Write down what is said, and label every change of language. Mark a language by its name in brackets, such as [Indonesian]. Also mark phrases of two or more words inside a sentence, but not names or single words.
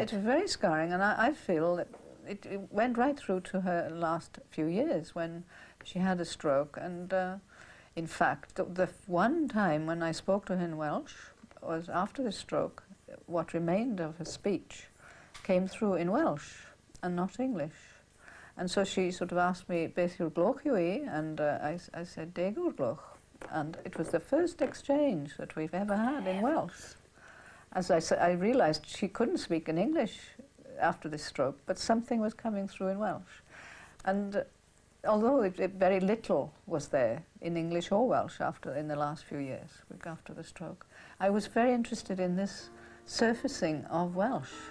[English] It's very scarring, and I feel that it went right through to her last few years when she had a stroke. And in fact, the one time when I spoke to her in Welsh was after the stroke. What remained of her speech came through in Welsh and not English. And so she sort of asked me, [Welsh] beth yw'r gloch yw I? [English] And I said, [Welsh] deg yw'r gloch. [English] And it was the first exchange that we've ever had in Welsh. As I said, I realised she couldn't speak in English after this stroke, but something was coming through in Welsh. And although very little was there in English or Welsh in the last few years, after the stroke, I was very interested in this surfacing of Welsh.